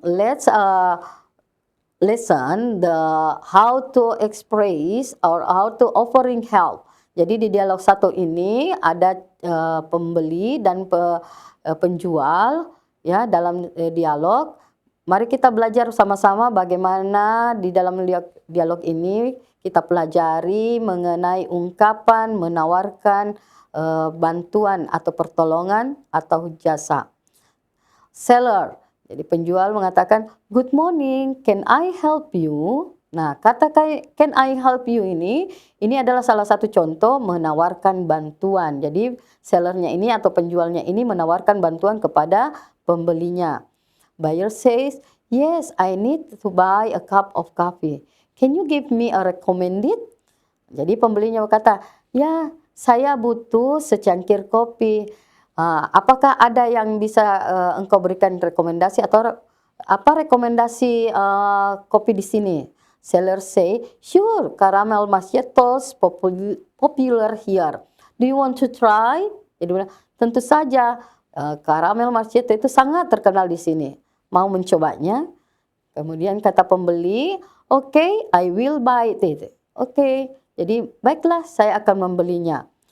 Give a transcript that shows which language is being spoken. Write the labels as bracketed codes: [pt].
[en] Let's listen the how to express or how to offering help. [id] Jadi di dialog satu ini ada pembeli dan penjual ya dalam dialog. Mari kita belajar sama-sama bagaimana di dalam dialog ini kita pelajari mengenai ungkapan menawarkan bantuan atau pertolongan atau jasa. [en] Seller, [id] jadi penjual mengatakan, [en] good morning, can I help you? [id] Nah, kata [en] can I help you [id] ini adalah salah satu contoh menawarkan bantuan. Jadi sellernya ini atau penjualnya ini menawarkan bantuan kepada pembelinya. [en] Buyer says, yes, I need to buy a cup of coffee. Can you give me a recommended? [id] Jadi pembelinya berkata, ya saya butuh secangkir kopi. Apakah ada yang bisa engkau berikan rekomendasi atau apa rekomendasi kopi di sini? [en] Seller say, "Sure, caramel macchiatos popular here. Do you want to try?" [id] Jadi bilang, tentu saja caramel macchiato itu sangat terkenal di sini. Mau mencobanya? Kemudian kata pembeli, [en] "Okay, I will buy it." [id] Oke, jadi baiklah saya akan membelinya.